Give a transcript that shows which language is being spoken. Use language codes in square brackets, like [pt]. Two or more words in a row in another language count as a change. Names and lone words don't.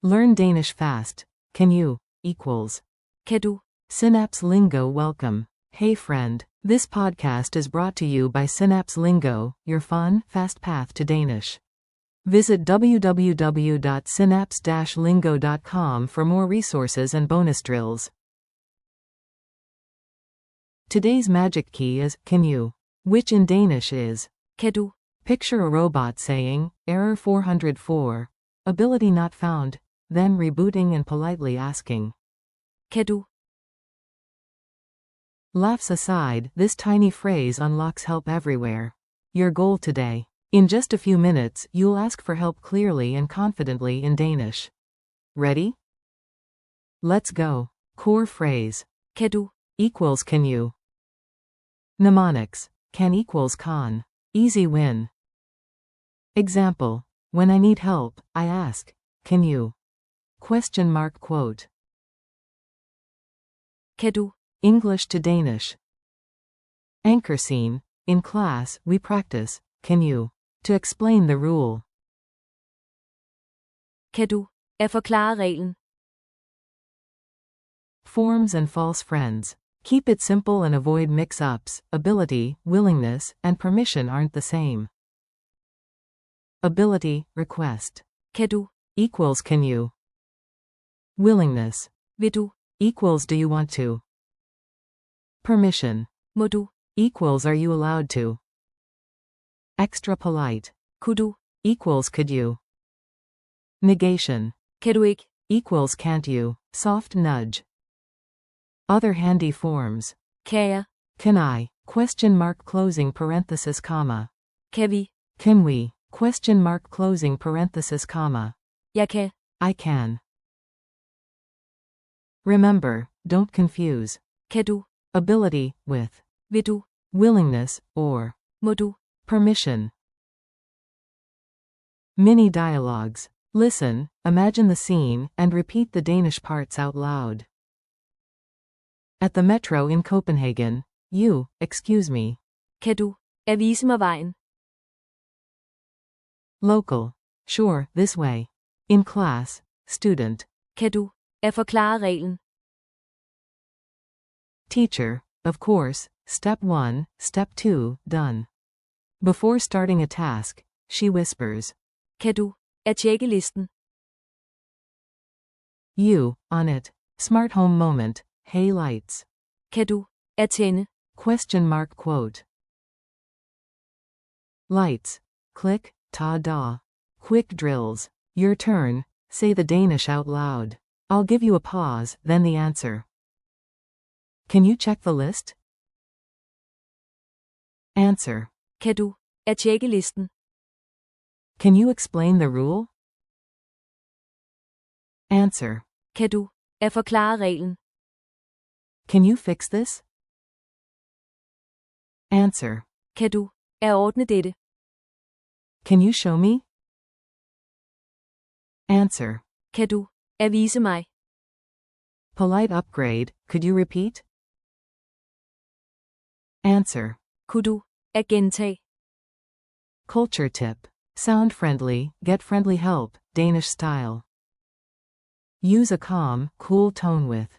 [en] Learn Danish fast. Can you? Equals. [da] Kan du? [en] Synapse Lingo welcome. Hey friend. This podcast is brought to you by Synapse Lingo, your fun, fast path to Danish. Visit www.synapse-lingo.com for more resources and bonus drills. Today's magic key is can you, which in Danish is [da] Kan du? [en] picture a robot saying, error 404, ability not found, then rebooting and politely asking. [da] Kan du? [en] Laughs aside, this tiny phrase unlocks help everywhere. Your goal today. In just a few minutes, you'll ask for help clearly and confidently in Danish. Ready? Let's go. Core phrase. [da] Kan du? [en] Equals can you. Mnemonics. Can equals con. Easy win. Example. When I need help, I ask, can you? Question mark quote. [da] Kan du? [en] English to Danish. Anchor scene. In class, we practice, can you? To explain the rule. [da] Kan du? At forklare reglen. [en] Forms and false friends. Keep it simple and avoid mix-ups. Ability, willingness, and permission aren't the same. Ability, request. [da] Kan du? [en] Equals can you. Willingness. [da] Vil du? [en] Equals do you want to. Permission. [da] Må du? [en] Equals are you allowed to. Extra polite. [da] Kunne du? [en] Equals could you. Negation. [da] Kan du ikke? [en] Equals can't you. Soft nudge. Other handy forms. [da] Kan jeg? [en] Can I? Question mark closing parenthesis comma. [da] Kan vi? [en] Can we? Question mark closing parenthesis comma. [da] Jeg kan. [en] I can. Remember, don't confuse. [da] Kan du? [en] Ability, with. [da] Vil du? [en] Willingness, or. [da] Må du? [en] Permission. Mini dialogues. Listen, imagine the scene, and repeat the Danish parts out loud. At the metro in Copenhagen. You, excuse me. [da] Kan du? At vise mig vejen. [en] Local. Sure, this way. In class. Student. [da] Kan du? At forklare reglen. [en] Teacher. Of course. Step 1, Step 2, done. Before starting a task, she whispers. [da] Kan du? At tjekke listen. [en] You, on it. Smart home moment. Hey lights. [da] Kan du? At tænde. [en] Question mark quote. Lights. Click, ta-da. Quick drills. Your turn. Say the Danish out loud. I'll give you a pause, then the answer. Can you check the list? Answer. [da] Kan du? At tjekke listen. [en] Can you explain the rule? Answer. [da] Kan du? At forklare reglen. [en] Can you fix this? Answer. [da] Kan du? At ordne dette. [en] Can you show me? Answer. [da] Kan du? At vise mig. [en] Polite upgrade, could you repeat? Answer. [da] Kunne du? At gentage. [en] Culture tip. Sound friendly, get friendly help, Danish style. Use a calm, cool tone with.